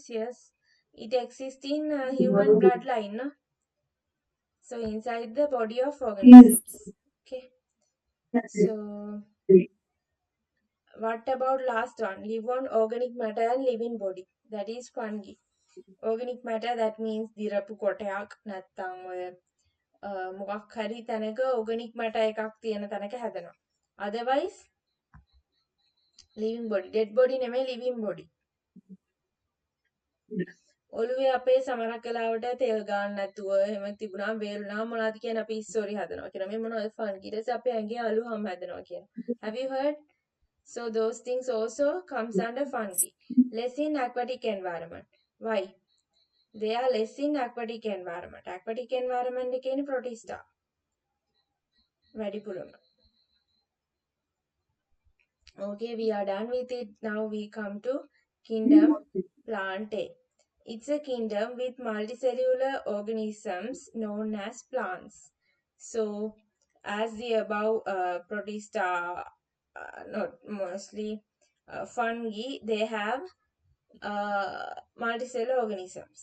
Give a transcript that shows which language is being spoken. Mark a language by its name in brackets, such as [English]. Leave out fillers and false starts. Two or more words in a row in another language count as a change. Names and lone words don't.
[English] Yes, it exists in human bloodline, no? So inside the body of organisms. Okay, so what about last one? Live on organic matter and living body, that is fungi. Organic matter, that means [Sinhala] දිරපු කොටයක් නැත්තම් ඔය මොකක් හරි තැනක [English] organic matter [Sinhala] එකක් තියෙන තැනක හැදෙනවා. [English] Otherwise living body. Dead body නෙමෙයි living body. [Sinhala] ඔළුවේ අපේ සමහරක් වෙලාවට තෙල් ගන්න නැතුව එහෙම තිබුණාම වේලුණාම මොනවද කියන අපි ඉස්සෝරි හදනවා කියන මේ මොනවද fungi. ඊට පස්සේ අපේ ඇඟේ අලුහම් හැදෙනවා කියන. [English] Have you heard? So those things also comes under fungi. Less in aquatic environment. Why? They are less in aquatic environment. Aquatic environment [Sinhala] එකේ ඉන්නේ protista. වැඩිපුරම. [English] Okay, we are done with it. Now we come to kingdom Plantae. It's a kingdom with multicellular organisms known as plants. So, as the above protista, not mostly fungi, they have multicellular organisms.